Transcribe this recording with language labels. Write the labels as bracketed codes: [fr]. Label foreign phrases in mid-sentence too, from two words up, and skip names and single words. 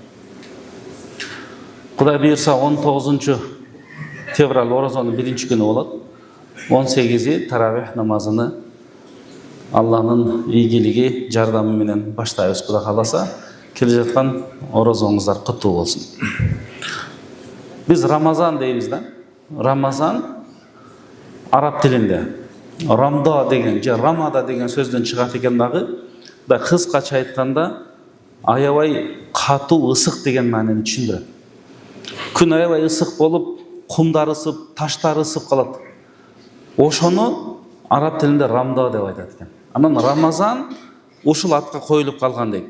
[ky] Кудай буйрса 19 февраль орозонун биринчи күнү болот. 18 таравих намазыны Алланын ийгилиги жардамы менен баштайбыз. Кудай кааласа, келе жаткан орозоңуздар куттуу болсун. Биз Рамазан деймиз да. Рамазан Араб тилинде Рамда деген, Рамада деген sözdөн чыгат экен дагы. Да кыскача айтканда аябай катуу ысык деген маанини түшүндүрөт. Күн аябай ысык болуп, кумдар ысып, таштар ысып калат. Ошону араб тилинде Рамда деп айтат экен. Анан Рамазан ушул атка коюлуп калган дейт.